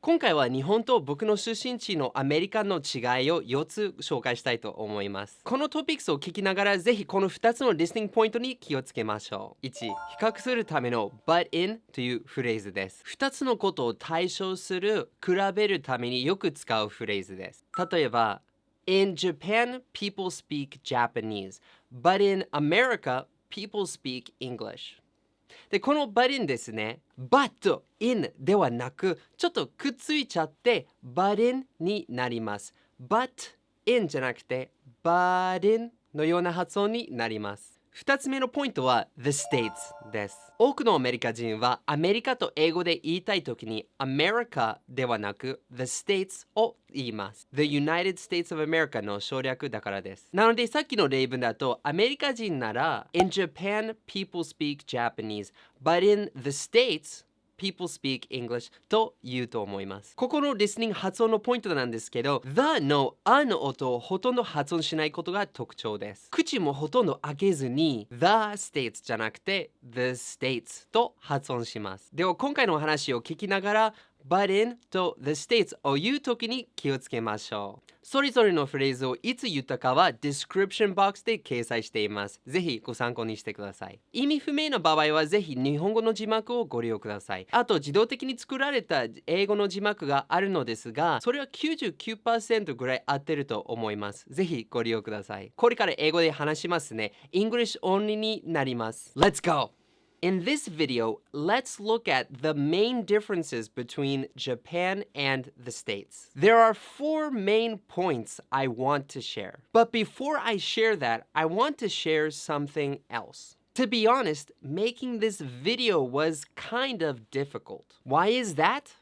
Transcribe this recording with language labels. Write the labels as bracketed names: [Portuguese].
[Japanese] 今回は日本と僕の出身地のアメリカの違いを4つ紹介したいと思います。このトピックスを聞きながらぜひこの2つのリスニングポイントに気をつけましょう。1、比較するための but in というフレーズです。 2つのことを対象する比べるためによく使うフレーズです。例えば [English] In Japan, people speak Japanese, but in America, people speak English. [Japanese] で、この but in ですね、but in ではなく、ちょっとくっついちゃって、but in になります。 but in じゃなくて、but in のような発音になります。 2つ目のポイントは The States です。多くのアメリカ人はアメリカと英語で言いたいときに America ではなく The States を言います。 The United States of America の省略だからです。なのでさっきの例文だとアメリカ人なら [English] In Japan, people speak Japanese, but in the States,People speak English [Japanese] と言うと思います。ここのリスニング発音のポイントなんですけど、the のあの音をほとんど発音しないことが特徴です。口もほとんど開けずに the states じゃなくて the states と発音します。では今回のお話を聞きながらbut in と the states を言うときに気をつけましょう。それぞれのフレーズをいつ言ったかは description box で掲載しています。ぜひご参考にしてください。意味不明な場合はぜひ日本語の字幕をご利用ください。あと自動的に作られた英語の字幕があるのですが、それは 99% ぐらい合ってると思います。ぜひご利用ください。これから英語で話しますね。 [English] English only [Japanese] になります。 [English] Let's go!In this video, let's look at the main differences between Japan and the States. There are 4 main points I want to share. But before I share that, I want to share something else. To be honest, making this video was kind of difficult. Why is that?